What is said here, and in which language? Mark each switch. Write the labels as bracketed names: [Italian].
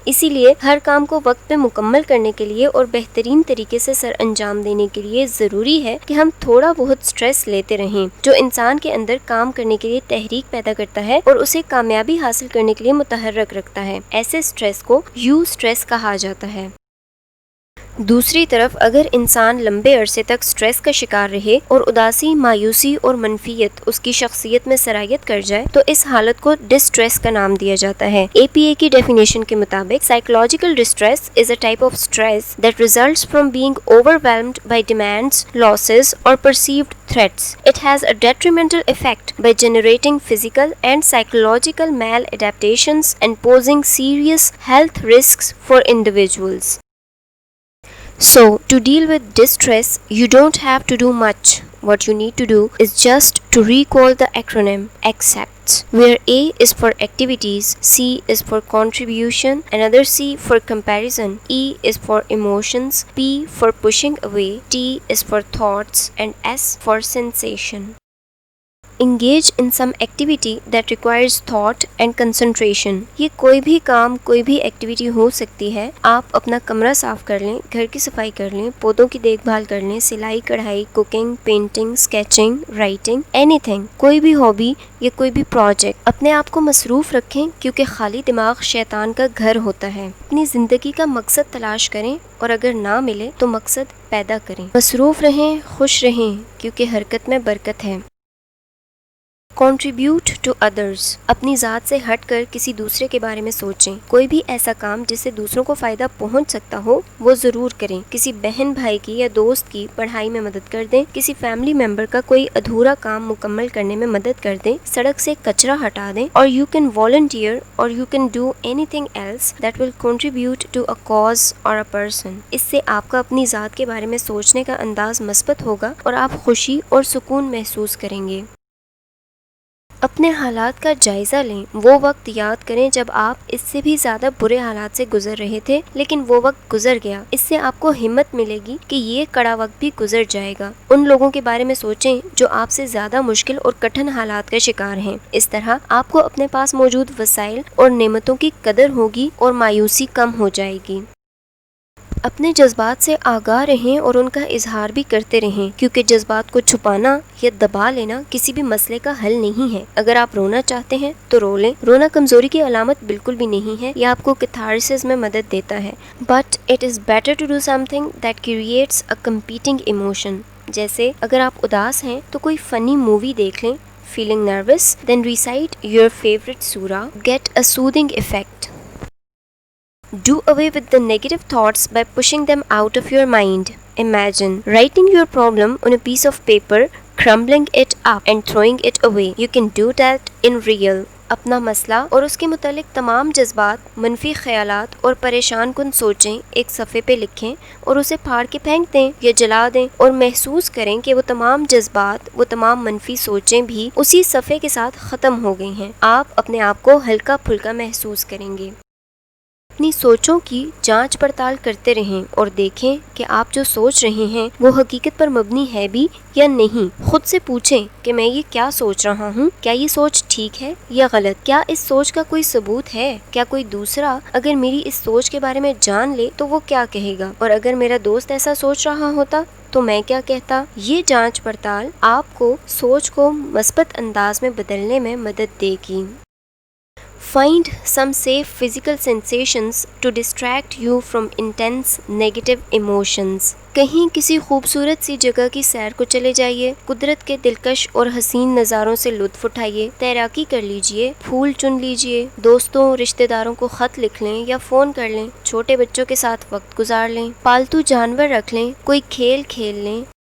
[Urdu] اسی لیے ہر کام کو وقت پہ مکمل کرنے کے لیے اور بہترین طریقے سے سر انجام دینے کے لیے ضروری ہے کہ ہم تھوڑا بہت اسٹریس لیتے رہیں، جو انسان کے اندر کام کرنے کے لیے تحریک پیدا کرتا ہے اور اسے کامیابی حاصل کرنے کے لیے متحرک رکھتا ہے. ایسے اسٹریس کو یو اسٹریس کہا جاتا ہے. دوسری طرف اگر انسان لمبے عرصے تک اسٹریس کا شکار رہے اور اداسی، مایوسی اور منفیت اس کی شخصیت میں سرایت کر جائے تو اس حالت کو ڈسٹریس کا نام دیا جاتا ہے. APA کی ڈیفینیشن کے مطابق [English] psychological distress is a type of stress that results from being overwhelmed by demands, losses or perceived threats. It has a detrimental effect by generating physical and psychological maladaptations and posing serious health risks for individuals. So, to deal with distress, you don't have to do much. What you need to do is just to recall the acronym ACCEPT, where A is for activities, C is for contribution, another C for comparison, E is for emotions, P for pushing away, T is for thoughts, and S for sensation. Engage in some activity that requires thought and concentration. [Urdu] یہ کوئی بھی کام، کوئی بھی activity ہو سکتی ہے. آپ اپنا کمرہ صاف کر لیں، گھر کی صفائی کر لیں، پودوں کی دیکھ بھال کر لیں، سلائی کڑھائی، cooking, painting, sketching, writing, any thing. کوئی بھی ہابی یا کوئی بھی پروجیکٹ. اپنے آپ کو مصروف رکھیں کیونکہ خالی دماغ شیطان کا گھر ہوتا ہے. اپنی زندگی کا مقصد تلاش کریں اور اگر نہ ملے تو مقصد پیدا کریں. مصروف رہیں، خوش رہیں کیونکہ حرکت میں برکت ہے. [English] Contribute to others. [Urdu] اپنی ذات سے ہٹ کر کسی دوسرے کے بارے میں سوچیں. کوئی بھی ایسا کام جس سے دوسروں کو فائدہ پہنچ سکتا ہو وہ ضرور کریں. کسی بہن بھائی کی یا دوست کی پڑھائی میں مدد کر دیں. کسی فیملی ممبر کا کوئی ادھورا کام مکمل کرنے میں مدد کر دیں. سڑک سے کچرا ہٹا دیں. [English] اور you can volunteer or you can do anything else that will contribute to a cause or a person. [Urdu] اس سے آپ کا اپنی ذات کے بارے میں سوچنے کا انداز مثبت ہوگا اور آپ خوشی اور سکون محسوس کریں گے. اپنے حالات کا جائزہ لیں. وہ وقت یاد کریں جب آپ اس سے بھی زیادہ برے حالات سے گزر رہے تھے لیکن وہ وقت گزر گیا. اس سے آپ کو ہمت ملے گی کہ یہ کڑا وقت بھی گزر جائے گا. ان لوگوں کے بارے میں سوچیں جو آپ سے زیادہ مشکل اور کٹھن حالات کا شکار ہیں. اس طرح آپ کو اپنے پاس موجود وسائل اور نعمتوں کی قدر ہوگی اور مایوسی کم ہو جائے گی. اپنے جذبات سے آگاہ رہیں اور ان کا اظہار بھی کرتے رہیں کیونکہ جذبات کو چھپانا یا دبا لینا کسی بھی مسئلے کا حل نہیں ہے. اگر آپ رونا چاہتے ہیں تو رو لیں. رونا کمزوری کی علامت بالکل بھی نہیں ہے. یہ آپ کو کیتھارسس میں مدد دیتا ہے. [English] But it is better to do something that creates a competing emotion. [Urdu] جیسے اگر آپ اداس ہیں تو کوئی فنی مووی دیکھ لیں. [English] Feeling nervous? Then recite your favorite surah. Get a soothing effect. Do away with the negative thoughts by pushing them out of your mind. Imagine writing your problem on a piece of paper, crumbling it up and throwing it away. You can do that in real. [Urdu] اپنا مسئلہ اور اس کے متعلق تمام جذبات، منفی خیالات اور پریشان کن سوچیں ایک صفحے پہ لکھیں اور اسے پھاڑ کے پھینک دیں یا جلا دیں اور محسوس کریں کہ وہ تمام جذبات، وہ تمام منفی سوچیں بھی اسی صفحے کے ساتھ ختم ہو گئی ہیں. آپ اپنے آپ کو ہلکا پھلکا محسوس کریں گے. اپنی سوچوں کی جانچ پڑتال کرتے رہیں اور دیکھیں کہ آپ جو سوچ رہے ہیں وہ حقیقت پر مبنی ہے بھی یا نہیں. خود سے پوچھیں کہ میں یہ کیا سوچ رہا ہوں. کیا یہ سوچ ٹھیک ہے یا غلط؟ کیا اس سوچ کا کوئی ثبوت ہے؟ کیا کوئی دوسرا اگر میری اس سوچ کے بارے میں جان لے تو وہ کیا کہے گا؟ اور اگر میرا دوست ایسا سوچ رہا ہوتا تو میں کیا کہتا؟ یہ جانچ پڑتال آپ کو سوچ کو مثبت انداز میں بدلنے میں مدد دے گی. [English] Find some safe physical sensations to distract you from intense negative emotions. [Urdu] کہیں کسی خوبصورت سی جگہ کی سیر کو چلے جائیے. قدرت کے دلکش اور حسین نظاروں سے لطف اٹھائیے. تیراکی کر لیجئے. پھول چن لیجئے. دوستوں، رشتہ داروں کو خط لکھ لیں یا فون کر لیں. چھوٹے بچوں کے ساتھ وقت گزار لیں. پالتو جانور رکھ لیں. کوئی کھیل کھیل لیں.